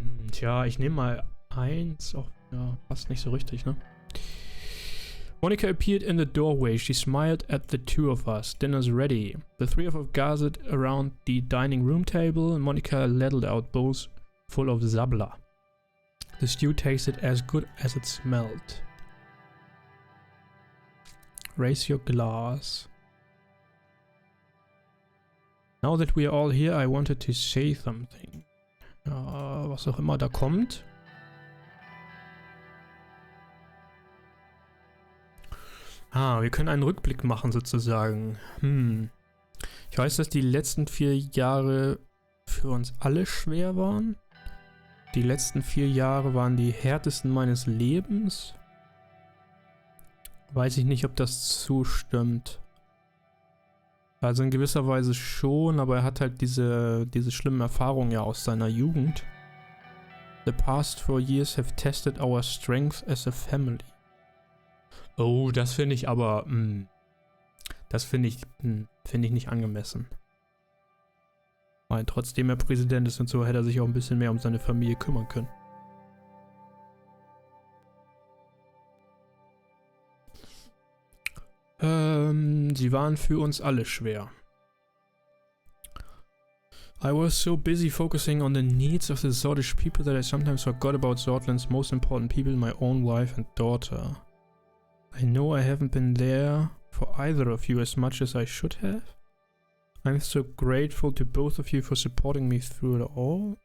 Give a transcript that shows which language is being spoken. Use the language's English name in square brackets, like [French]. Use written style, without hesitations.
[German] Tja, ich nehme mal 1. Oh, ja, passt nicht so richtig, ne? [English] Monica appeared in the doorway. She smiled at the two of us. Dinner's ready. The three of us gathered around the dining room table. Monica ladled out bowls full of sabla. The stew tasted as good as it smelled. Raise your glass. Now that we are all here, I wanted to say something. [German] Ja, was auch immer da kommt. Wir können einen Rückblick machen sozusagen. Ich weiß, dass die letzten 4 Jahre für uns alle schwer waren. Die letzten 4 Jahre waren die härtesten meines Lebens. Weiß ich nicht, ob das zustimmt. Also in gewisser Weise schon, aber er hat halt diese schlimmen Erfahrungen ja aus seiner Jugend. [English] The past 4 years have tested our strength as a family. [German] Oh, das finde ich aber, das finde ich nicht angemessen. Weil trotzdem er Präsident ist und so, hätte er sich auch ein bisschen mehr um seine Familie kümmern können. Sie waren für uns alle schwer. [English] I was so busy focusing on the needs of the Sordish people that I sometimes forgot about Sordlands' most important people, my own wife and daughter. I know I haven't been there for either of you as much as I should have. I'm so grateful to both of you for supporting me through it all.